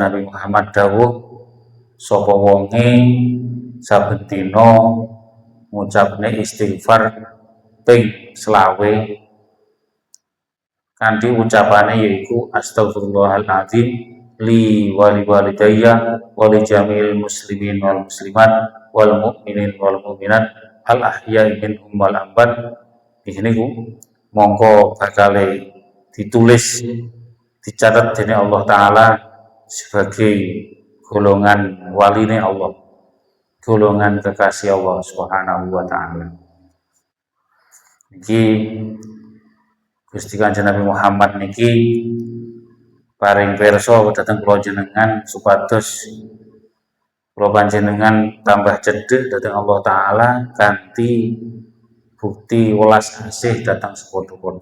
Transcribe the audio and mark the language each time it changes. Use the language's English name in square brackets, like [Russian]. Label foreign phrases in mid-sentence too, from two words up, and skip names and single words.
[Javanese] Nabi Muhammad dawuh, sapa wonge saben dina ngucapne istighfar ping 20 kanthi ucapane yaiku [Arabic] أستغفر الله العظيم لي ولوالدي ولجميع المسلمين والمسلمات والمؤمنين والمؤمنات الأحياء منهم والأموات. [Javanese] Niku mongko bakale ditulis dicatat dening Allah taala sebagai golongan waline Allah, golongan kekasih Allah [Arabic] سبحانه وتعالى. [Javanese] Niki Gusti Kanjeng Nabi Muhammad niki paring pirsa dhateng kula jenengan supados kula panjenengan tambah cedhek dhateng Allah taala kanthi bukti welas asih dhateng sepadha-padha.